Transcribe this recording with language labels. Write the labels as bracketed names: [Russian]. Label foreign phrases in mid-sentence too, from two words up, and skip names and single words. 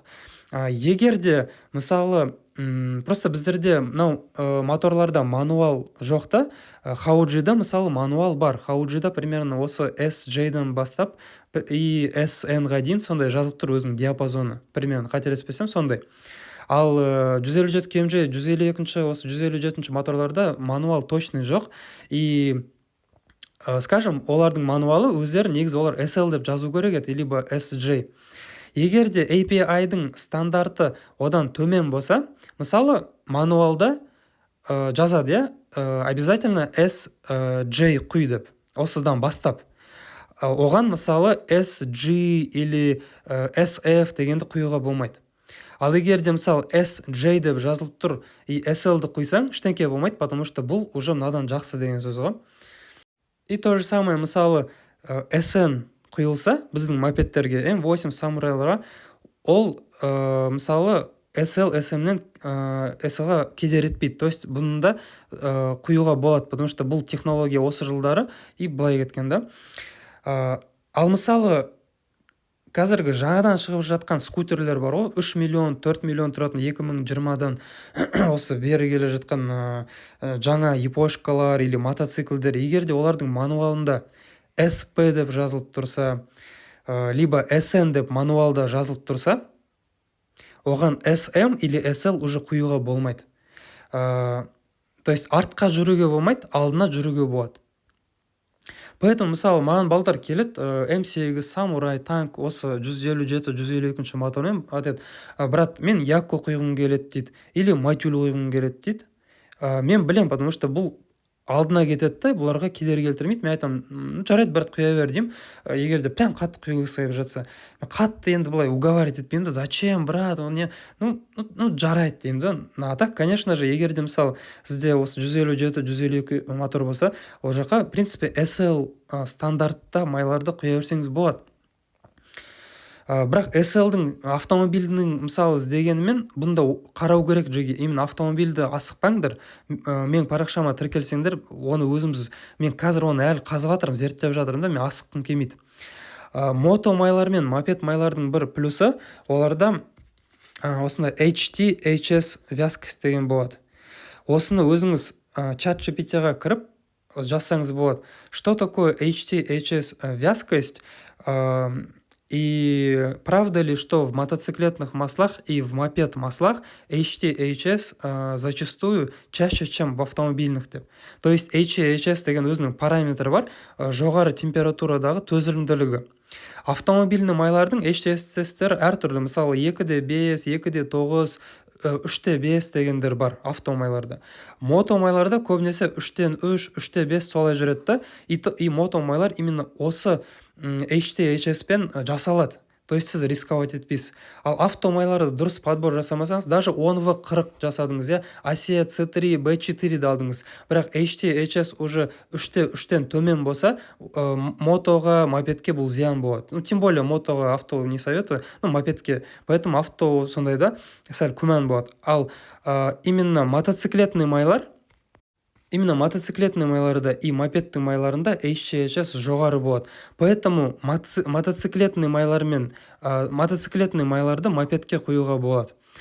[Kazakh] Егер де мысалы просто біздерде моторларда мануал жоқ та, Хауджида мысалы мануал бар. Хауджида примерно осы SJ-дан бастап и SN-ға дейін сондай жазылып тұр өзінің диапазоны. Примерно қателеспесем сондай. Ал 157 KMJ, 152 осы 157 моторларда мануал точный жоқ. [Russian] И скажем, [Kazakh] олардың мануалы өздері негізі олар SL деп жазу керек еді, либо SJ. Егер де API-дің стандарты одан төмен болса, мысалы мануалда жазады, обязательно SJ құй деп. осыдан бастап. Оған мысалы SG или SF дегенді құюға болмайды. Ал егер де мысалы SJ деп жазылып тұр и SL-ді құйсаң ештеңке болмайды, [Russian] потому что [Kazakh] бұл уже мынадан жақсы деген сөз ғой. [Russian] И то же самое [Kazakh] мысалы SN құйылса біздің мопедтерге М8 самурайларға, ол мысалы SL SM-нен SL-ға кедер етпейді. [Russian] То есть [Kazakh] бұны да құюға болады, [Russian] потому что [Kazakh] бұл технология осы жылдары и былай кеткен да. Ал мысалы қазіргі жаңадан шығып жатқан скутерлер бар ғой, 3 миллион, 4 миллион тұратын 2020-дан осы бері келе жатқан жаңа япошкалар или мотоциклдер, егер де олардың мануалында SP деп жазылып тұрса, либо SN деп мануалда жазылып тұрса, оған SM или SL уже құюға болмайды. [Russian] То есть [Kazakh] артқа жүруге болмайды, алдына жүруге болады. Поэтому мысалы маған балдар келеді, М8 самурай танк осы 157-152 мотормен айтады, брат, мен Якко құйғым келеді дейді, или Матюль құйғым келеді дейді. Мен білем, [Russian] потому что [Kazakh] бұл алдына кетеді да, бұларға кедергі келтірмейді. Мен айтам, жарайды брат, құя бер деймін. Егер де прям қатты құйғысы келіп жатса, мен қатты енді былай уговаривать етпеймін да, [Russian] зачем брат, он не, ну [Kazakh] жарайды деймін да. [Russian] А так, конечно же, [Kazakh] егер де мысалы сізде осы 157-152 мотор болса, ол жаққа [Russian] в принципе [Kazakh] SL стандартта майларды құя берсеңіз болады. Бірақ SL-дің автомобильдің мысалы іздегенімен бұнда қарау керек жеге. Именно автомобильді асықпаңдар. Мен парақшама тіркелсеңдер, оны өзіміз, мен қазір оны әлі қазып жатырмын, зерттеп жатырмын да, мен асыққым келмейді. Мото майлар мен мопед майлардың бір плюсы, оларда осындай HT, HS вязкость деген болады. Осыны өзіңіз чат GPT-ға кіріп жазсаңыз болады. [Russian] Что такое HT, HS вязкость? И правда ли, что в мотоциклетных маслах и в мопед маслах HT, HS зачастую чаще, чем в автомобильных деп. То есть [Kazakh] HT, HS деген өзінің параметрі бар, жоғары температурадағы төзілімділігі. Автомобильный майлардың HT-тестері әртүрлі, мысалы 2D5, 2D9, 3D5 дегендер бар автомайларда. Мото майларда көбінесе 3D3, 3D5 солай жүреді да, и мото майлар именно осы HT, HS-пен жасалады. [Russian] То есть [Kazakh] сіз рисковать етпейсіз. Ал автомайларды дұрыс подбор жасамасаңыз, даже 10V40 жасадыңыз, ASEA C3, B4 алдыңыз. Бірақ HT, HS уже 3D3-тен төмен болса, мотоға, мопедке бұл зиян болады. [Russian] Тем более мотоға авто не советую, мопедке. [Kazakh] Поэтому авто сондай да сәл күмән болады. Ал [Russian] именно мотоциклетный [Kazakh] майларда и мопедтің майларында HCHS жоғары болады. Поэтому мотоциклетный майларды мопедке құюға болады.